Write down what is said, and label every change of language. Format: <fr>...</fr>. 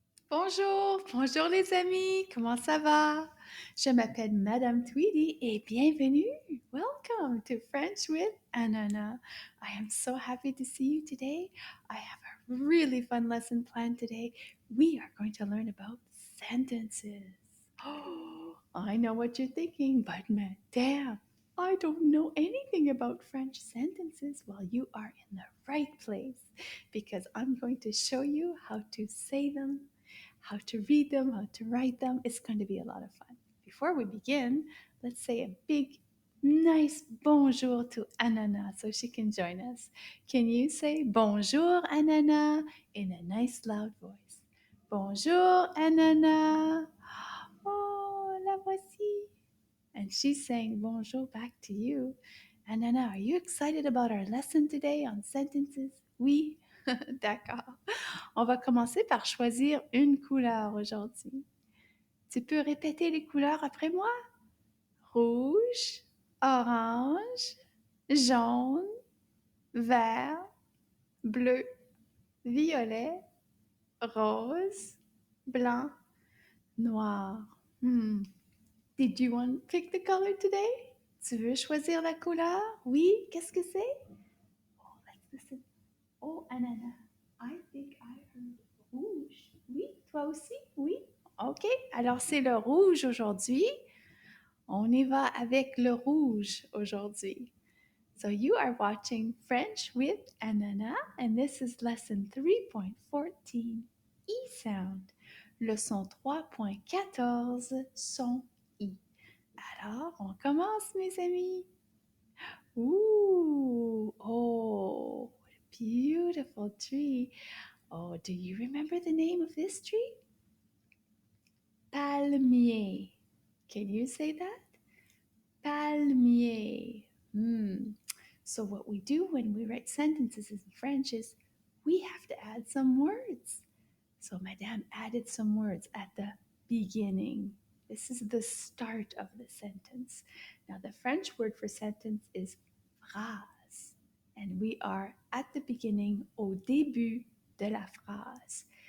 <fr>Bonjour, bonjour les amis, comment ça va? Je m'appelle Madame Tweedy et bienvenue.</fr> <en>Welcome to French with Ananas. I am so happy to see you today. I have a really fun lesson planned today. We are going to learn about sentences. Oh, I know what you're thinking, but Madame, I don't know anything about French sentences. Well, you are in the right place because I'm going to show you how to say them, how to read them, how to write them. It's going to be a lot of fun. Before we begin, let's say a big, nice bonjour to Ananas so she can join us. Can you say bonjour, Ananas, in a nice, loud voice?</en> <fr>Bonjour, Ananas. Oh, la voici.</fr> <en>And she's saying bonjour back to you. Anana, are you excited about our lesson today on sentences?</en> <fr>Oui, d'accord. On va commencer par choisir une couleur aujourd'hui. Tu peux répéter les couleurs après moi? Rouge, orange, jaune, vert, bleu, violet, rose, blanc, noir. Hmm.</fr> <en>Did you want to pick the color today?</en> <fr>Tu veux choisir la couleur? Oui, qu'est-ce que c'est?</fr> <en>Oh, let's listen.</en> <fr>Oh, ananas.</fr> <en>I think I heard rouge.</en> <fr>Oui, toi aussi? Oui.</fr> <en>OK.</en> <fr>Alors, c'est le rouge aujourd'hui. On y va avec le rouge aujourd'hui.</fr> <en>So you are watching French with Ananas, and this is lesson 3.14, E-sound.</en> <fr>Leçon 3.14, son I. Alors, on commence, mes amis. Ooh, oh,</fr> <en>what a beautiful tree. Oh, do you remember the name of this tree? Palmier. Can you say that? Palmier. Hmm. So, what we do when we write sentences in French is we have to add some words. So, Madame added some words at the beginning. This is the start of the sentence. Now, the French word for sentence is phrase. And we are at the beginning,</en> <fr>au début de la phrase.</fr>